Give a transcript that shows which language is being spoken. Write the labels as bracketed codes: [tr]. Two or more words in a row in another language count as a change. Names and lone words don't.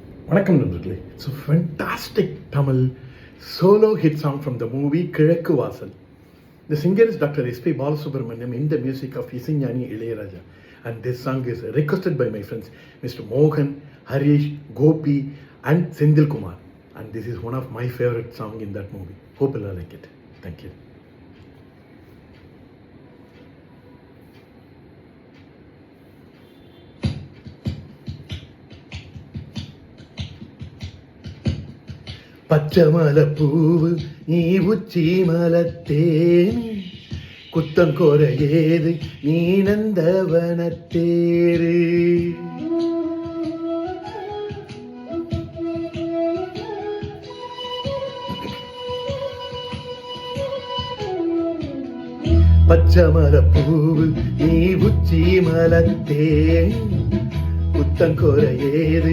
[ta] வணக்கம் நண்பர்களே. [en] It's a fantastic Tamil solo hit song from the movie Kizhakku Vaasal. The singer is Dr. S.P. Balasubramaniam in the music of Isaignani Ilayaraja. And this song is requested by my friends Mr. Mohan, Harish, Gopi and Sendil Kumar. And this is one of my favorite songs in that movie. Hope you'll like it. Thank you. [ta] பச்சமலப்பூவு நீ உச்சி மலத்தேனு குத்தம் குறையேது நீ நந்தவனத்தேரு பச்சமலப்பூவு நீ உச்சி மலத்தேனு குத்தம் குறையேது